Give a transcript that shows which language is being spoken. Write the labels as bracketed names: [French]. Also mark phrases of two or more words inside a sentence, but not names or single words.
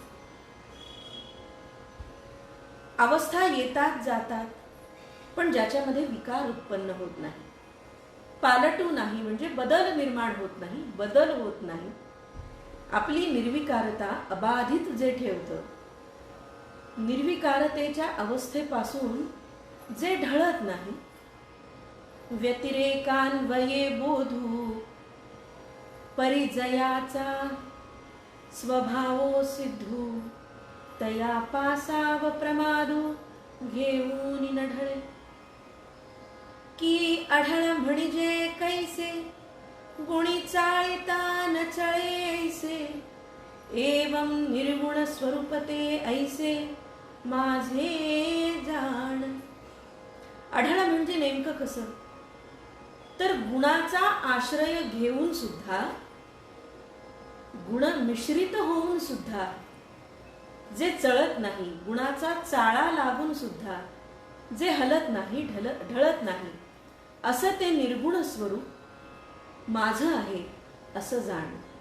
[Marathi] अवस्था येतात जातात, पण ज्याच्यामध्ये विकार उत्पन्न होत नाही. पालटू नाही म्हणजे बदल निर्माण होत नाही, बदल होत नाही. आपली निर्विकारता अबाधित जे ठेवतं, निर्विकारतेच्या अवस्थेपासून जे ढळत नाही. व्यतिरेकान्वये बोधू, परिजयाचा स्वभावो सिद्धू. तया पासाव प्रमादू, घेऊन न ढळे. की आढळ म्हणजे कैसे, गुणी चाळिता न चळे ऐसे. एवं निर्गुण स्वरूपते ऐसे, माझे जाण. आढळ म्हणजे नेमकं कसं, तर गुणाचा आश्रय घेऊन सुद्धा, गुण मिश्रित होऊन सुद्धा जे चळत नाही, गुणाचा चाळा लागून सुद्धा जे हलत नाही, ढळत नाही, असं ते निर्गुण स्वरूप माझं आहे असं जाण.